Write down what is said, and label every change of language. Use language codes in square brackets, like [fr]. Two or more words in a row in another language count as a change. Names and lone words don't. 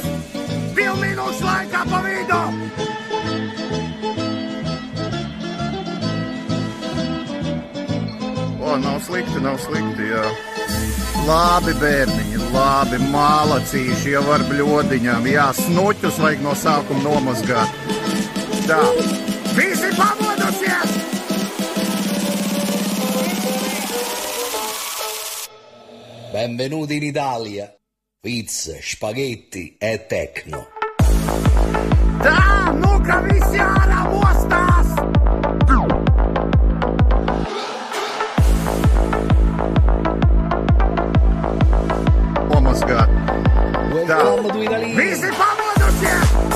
[lv] 2 minūšu laikā pa vidu! O, nav slikti, jā. Labi, bērniņi, labi, mālacīši jau ar bļodiņām. Jā, snuķus vajag no sākuma nomazgāt. Tā. Visi pamodusies! [it] Benvenuti in Italia. Pizza, spaghetti e techno. [lv] Tā, nu, ka visi ārā mostās! Nomazgāt. Tā. Visi pamodusies!